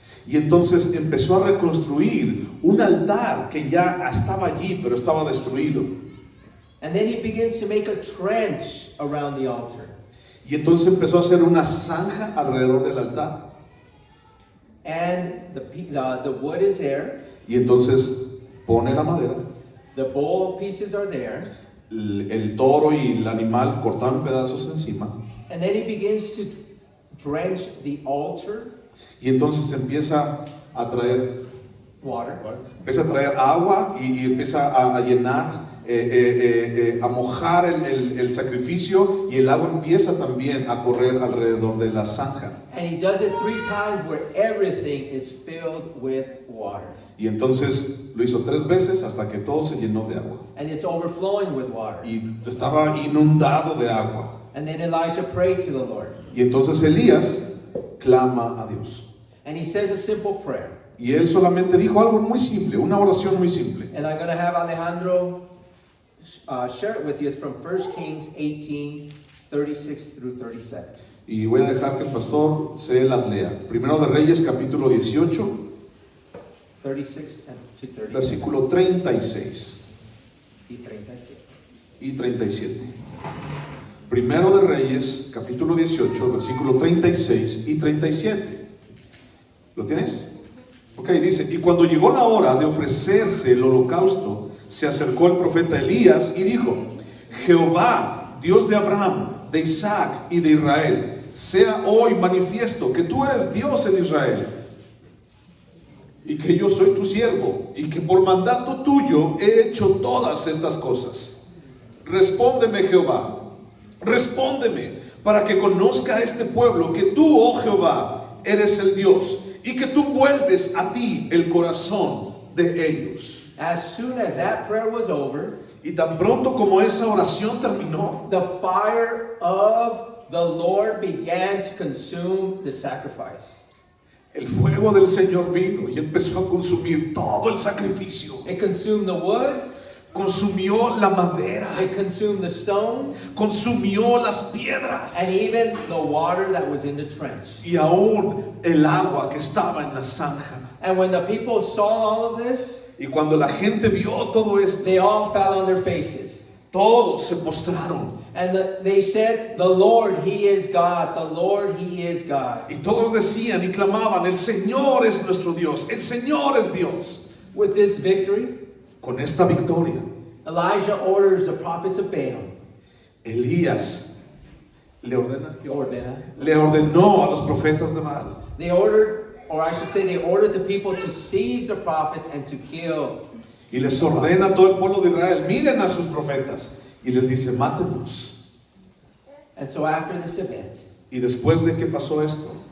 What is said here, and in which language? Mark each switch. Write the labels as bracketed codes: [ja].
[es] Y entonces empezó a reconstruir un altar que ya estaba allí, pero estaba destruido. [en] And then he begins to make a trench around the altar. [es] Y entonces empezó a hacer una zanja alrededor del altar. [en] And the wood is there, [es] Y entonces pone la madera, [en] the bull pieces are there, [es] el toro y el animal cortaron pedazos encima. [en] and then he begins to drench the altar, [es] Y entonces empieza a traer [en] water, [es] agua y empieza a llenar, a mojar el sacrificio, y el agua empieza también a correr alrededor de la zanja. [en] and he does it 3 times where everything is filled with water. [es] Y entonces lo hizo 3 veces hasta que todo se llenó de agua. [en] And it's overflowing with water. [es] Y estaba inundado de agua. [en] And then Elijah prayed to the Lord. [es] Y entonces Elías clama a Dios. [en] And he says a simple prayer. [es] Y él solamente dijo algo muy simple, una oración muy simple. [en] And I'm going to have Alejandro share it with you. It's from 1 Kings 18, 36 through 37. [es] Y voy a dejar que el pastor se las lea. Primero de Reyes, capítulo 18, 36 to 37. versículo 36 Y 37. y 37. Primero de Reyes, capítulo 18, versículo 36 y 37. ¿Lo tienes? Ok, dice, y cuando llegó la hora de ofrecerse el holocausto, se acercó el profeta Elías y dijo, Jehová, Dios de Abraham, de Isaac y de Israel, sea hoy manifiesto que tú eres Dios en Israel, y que yo soy tu siervo, y que por mandato tuyo he hecho todas estas cosas. Respóndeme, Jehová, respóndeme, para que conozca este pueblo que tú, oh Jehová, eres el Dios, y que tú vuelves a ti el corazón de ellos. [en] As soon as that prayer was over, [es] Y tan pronto como esa oración terminó, [en] the fire of the Lord began to consume the sacrifice. [es] El fuego del Señor vino y empezó a consumir todo el sacrificio. [en] It consumed the wood, [es] Consumió la madera, [en] it consumed the stones, [es] consumió las piedras [en] and even the water that was in the trench. [es] y aún el agua que estaba en la zanja. [en] And when the people saw all of this, [es] Y cuando la gente vio todo esto, [en] they all fell on their faces. [es] todos se postraron. [en] And they said, the Lord, He is God. The Lord, He is God. [es] Y todos decían y clamaban, el Señor es nuestro Dios, el Señor es Dios. [en] With this victory, [es] Con esta victoria, [en] Elijah orders the prophets of Baal. [es] Elías le [en] They [es] ordenó a los profetas de Baal. [en] ordered, or I should say, they ordered the people to seize the prophets and to kill. [es] Y les ordena a todo el pueblo de Israel, miren a sus profetas. Y les dice, mátenlos. [en] And so after this event, [es] Y después de que pasó esto,